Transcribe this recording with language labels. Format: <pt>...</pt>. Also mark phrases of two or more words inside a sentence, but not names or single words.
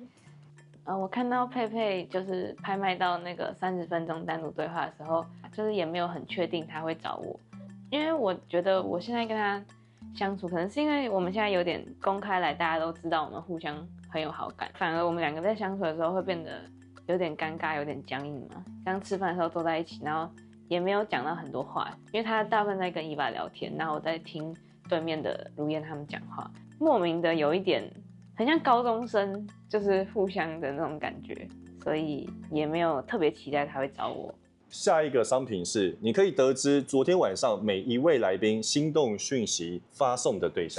<zh>我看到佩佩就是拍賣到那個30分鐘單獨對話的時候，就是也沒有很確定他會找我，因為我覺得我現在跟他相處，可能是因為我們現在有點公開來，大家都知道我們互相很有好感，反而我們2個在相處的時候會變得有點尷尬，有點僵硬嘛。剛吃飯的時候坐在一起，然後也沒有講到很多話，因為他大部分在跟伊娃聊天，然後我在聽對面的如嫣他們講話，莫名的有一點很像高中生，就是互相的那種感覺，所以也沒有特別期待他會找我。下一個商品是，你可以得知昨天晚上每一位來賓心動訊息發送的對象。</zh>